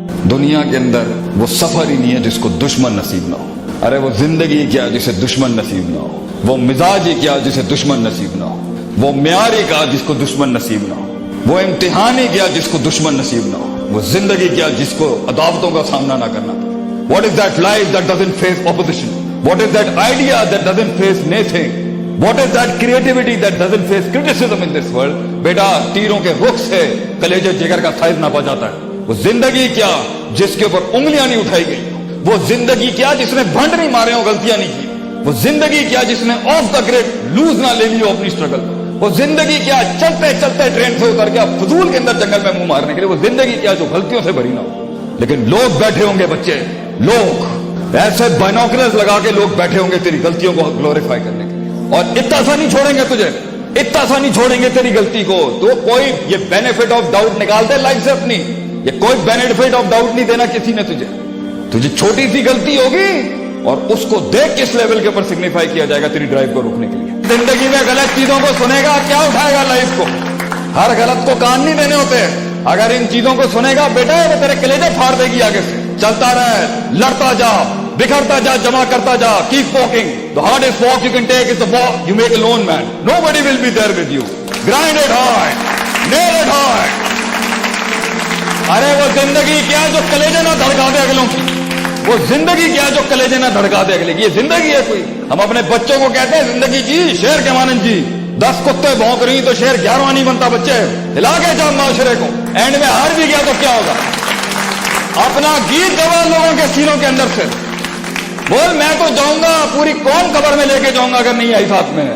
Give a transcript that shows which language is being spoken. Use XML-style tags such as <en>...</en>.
<ur>دنیا کے اندر وہ سفر ہی نہیں ہے جس کو دشمن نصیب نہ ہو. ارے وہ زندگی کیا جسے دشمن نصیب نہ ہو. وہ مزاج ہی کیا جسے دشمن نصیب نہ ہو. وہ معیار ہی کیا جس کو دشمن نصیب نہ ہو. وہ امتحان ہی کیا جس کو دشمن نصیب نہ ہو. وہ زندگی کیا جس کو عداوتوں کا سامنا نہ کرنا پڑے.</ur> <en>What is that life that doesn't face opposition? What is that idea that doesn't face naysaying? What is that creativity that doesn't face criticism in this world?</en> <ur>بیٹا تیروں کے رخ سے کلیجے جگر کا سائز ناپا جاتا ہے. وہ زندگی کیا جس کے اوپر انگلیاں نہیں اٹھائی گئی. وہ زندگی کیا جس نے بھنڈ نہیں مارے ہو, غلطیاں نہیں کی. وہ زندگی کیا جس نے آف دا گریڈ لوز نہ لے لی ہو اپنی اسٹرگل. وہ زندگی کیا چلتے چلتے ٹرین سے اتر گیا فضول کے اندر جنگل میں منہ مارنے کے لیے. وہ زندگی کیا جو غلطیوں سے بھری نہ ہو. لیکن لوگ بیٹھے ہوں گے, بچے لوگ ایسے بائنوکولرز لگا کے لوگ بیٹھے ہوں گے تیری غلطیوں کو گلوریفائی کرنے کے لیے, اور اتنا سا نہیں چھوڑیں گے تجھے, اتنا سا نہیں چھوڑیں گے تیری غلطی کو. تو کوئی یہ بینیفٹ آف ڈاؤٹ نکال دے لائف سے اپنی. یہ کوئی بینیفٹ آف ڈاؤٹ نہیں دینا کسی نے تجھے. تجھے چھوٹی سی غلطی ہوگی اور اس کو دیکھ کس لیول کے اوپر سگنیفائی کیا جائے گا تیری ڈرائیو کو روکنے کے لیے. زندگی میں غلط چیزوں کو سنے گا, کیا اٹھائے گا لائف کو. ہر غلط کو کان نہیں دینے ہوتے. اگر ان چیزوں کو سنے گا بیٹا وہ تیرے کلیجے پھاڑ دے گی آگے سے. چلتا رہے, لڑتا جا, بکھرتا جا, جمع کرتا جا.</ur> <en>Keep walking. The hardest walk you can take is the walk you make alone, man. Nobody will be there with you. Grind it hard. Nail it hard.</en> <ur>ارے وہ زندگی کیا جو کلیجے نہ دھڑکا دے اگلوں کی. وہ زندگی کیا جو کلیجے نہ دھڑکا دے اگلے کی. یہ زندگی ہے کوئی. ہم اپنے بچوں کو کہتے ہیں زندگی جی شیر کے مانند جی. 10 کتے بھونک رہی تو شیر 11واں نہیں بنتا. بچے ہلا کے جا معاشرے کو. اینڈ میں ہار بھی گیا تو کیا ہوگا. اپنا گیت گوا لوگوں کے سینوں کے اندر سے. بول میں تو جاؤں گا پوری قوم قبر میں لے کے جاؤں گا اگر نہیں آئی ساتھ میں.</ur>